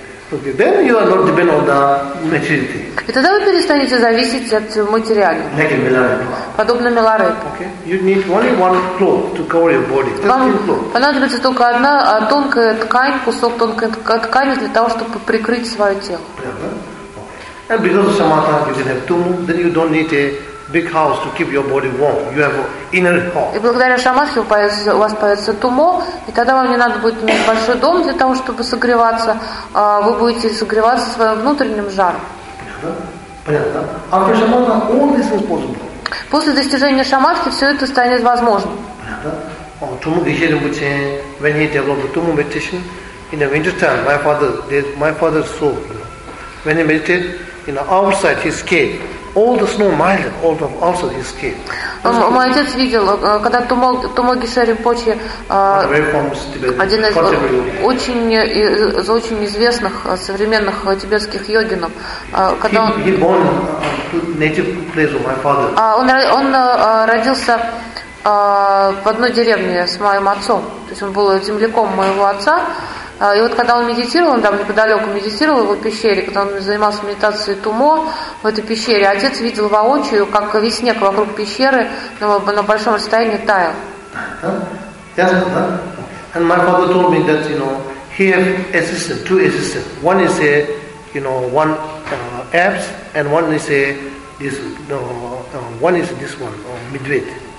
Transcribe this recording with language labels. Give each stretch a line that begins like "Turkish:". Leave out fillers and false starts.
English: Then you are not dependent on the material.
Russian: И тогда вы перестанете зависеть от материала.
English: Like Миларепа.
Russian: Подобно Миларепа.
English: Okay. You need only one cloth to cover your body.
Russian: Вам понадобится только одна тонкая ткань, кусок тонкой ткани для того, чтобы прикрыть свое тело.
English: Okay. And because of samatha, you can have tummu, then you don't need a big house to keep your body warm. You have inner home.
Russian: И благодаря шамадхи у вас появится тумо, и тогда вам не надо будет иметь большой дом для того, чтобы согреваться. Вы будете согреваться своим внутренним жаром.
English: Понятно? After shamatha, all this is possible.
Russian: После достижения шамадхи все это станет возможным. Понятно? Тумо Гишери Бутсе, when he developed the tumo meditation, in the winter time, my father saw, you know, when he meditated, you know, outside his cave, all the snow melted, all of also his skin. Мой отец видел, когда Тумо Гишер Ринпоче, один из очень известных современных тибетских йогинов, когда он родился в одной деревне с моим отцом, то есть он был земляком моего отца. И вот когда он медитировал, он там неподалеку медитировал в его пещере, когда он занимался медитацией тумо в этой пещере, отец видел воочию, как весь снег вокруг пещеры на большом расстоянии таял. Ясно, да?
English: And my father told me that, you know, he has assistant, two assistants. One is a, you know, one abs, and one is a this, no, one is this one, медведь.